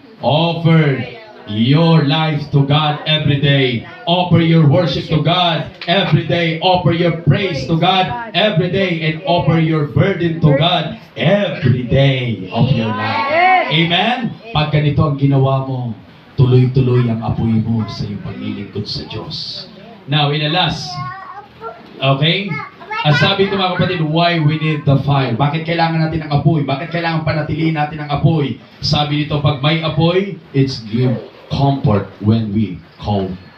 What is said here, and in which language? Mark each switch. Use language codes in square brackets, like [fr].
[en] Offer your life to God every day. Offer your worship to God every day. Offer your praise to God every day. And offer your burden to God every day of your life. Amen? [tl] Pag ganito ang ginawa mo, tuloy-tuloy ang apoy mo sa iyong paglilingkod sa Diyos. [en] Now, in the last, okay? [tl] Ang sabi ko mga kapatid, [en] why we need the fire? [tl] Bakit kailangan natin ng apoy? Bakit kailangan panatilihin natin ang apoy? Sabi dito, pag may apoy, [en] it's give comfort when we cold.